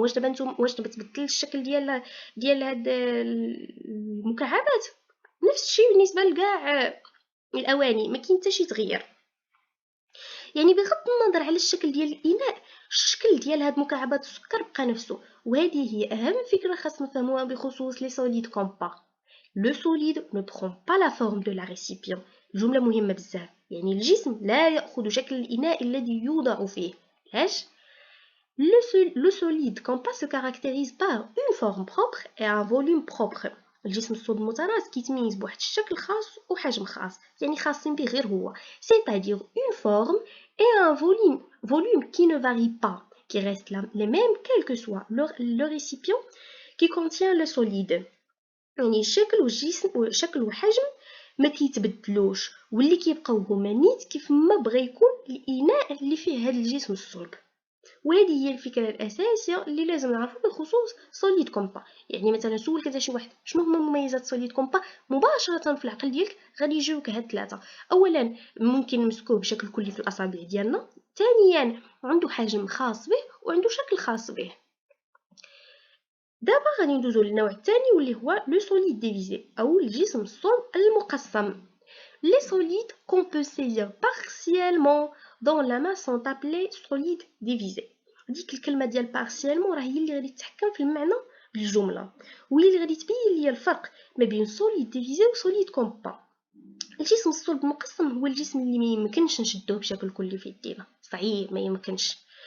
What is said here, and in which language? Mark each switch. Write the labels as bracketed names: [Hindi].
[Arabic] واش دابا نتوما واش دابا تبدل الشكل ديال هاد المكعبات؟ نفس الشيء بالنسبه لكاع الاواني، ما كاين حتى شي تغيير. يعني بغض النظر على الشكل ديال الاناء، الشكل ديال هاد مكعبات السكر بقى نفسه. وهذه هي اهم فكره خاص نفهموها بخصوص لي سوليد كومبا. [French] Le solide ne prend pas la forme de la récipient. [Arabic] جملة مهمة بزاف، يعني الجسم لا يأخذ شكل الإناء الذي يوضع فيه. [French] ليش؟ Le solide compas se caractérise par une forme propre et un volume propre. [Arabic] الجسم الصلب المتراص كيتميز بواحد الشكل خاص وحجم خاص، يعني خاصين به غير هو، [French] c'est-à-dire une forme et un volume qui ne varie pas, qui restent les mêmes quel que soit le récipient qui contient le solide. [Arabic] يعني الشكل والجسم وشكل وحجم ما كيتبدلوش، واللي كيبقاو هما نيت كيف ما بغى يكون الاناء اللي فيه هذا الجسم الصلب. وهذه هي الفكره الاساسيه اللي لازم نعرفها بخصوص سوليد كومبا. يعني مثلا سولك انت شي واحد شنو هما مميزات سوليد كومبا، مباشره في العقل ديالك غادي يجيوك هاد ثلاثه. اولا ممكن نمسكوه بشكل كلي في الاصابع ديالنا، ثانيا عنده حجم خاص به وعنده شكل خاص به. دابا غادي ندوزو للنوع الثاني واللي هو لو سوليد ديفيزي او الجسم الصلب المقسم. [French] Les solides qu'on peut saisir partiellement dans la masse sont appelés solides divisés. [Arabic] ديك الكلمه ديال partiellement راه هي اللي غادي تتحكم في المعنى بالجمله، وهي اللي غادي تبين لي الفرق ما بين solide divisé و solide compas. الجسم الصلب المقسم هو الجسم اللي ما يمكنش نشدوه بشكل كلي في يدينا، صعيب ما يمكنش.